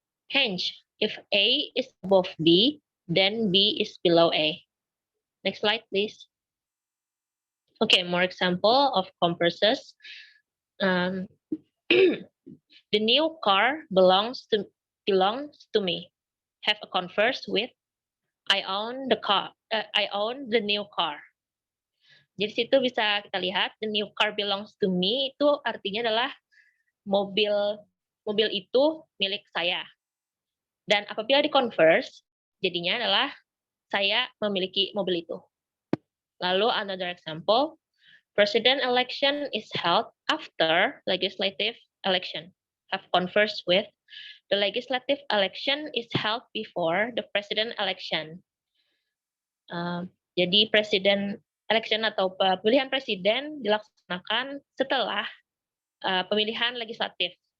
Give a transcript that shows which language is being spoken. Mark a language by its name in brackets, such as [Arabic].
[English] Hence, if A is above B, then B is below A. Next slide, please. Okay, more example of converses. Um, the new car belongs to me. Have a converse with I own the car. I own the new car. [Indonesian] Jadi situ bisa kita lihat [English] the new car belongs to me [Indonesian] itu artinya adalah mobil itu milik saya. Dan apabila di converse jadinya adalah saya memiliki mobil itu. [English] Lalu another example, president election is held after legislative election. Have converse with the legislative election is held before the president election. [Indonesian] Jadi presiden election atau pemilihan presiden dilaksanakan setelah pemilihan legislatif.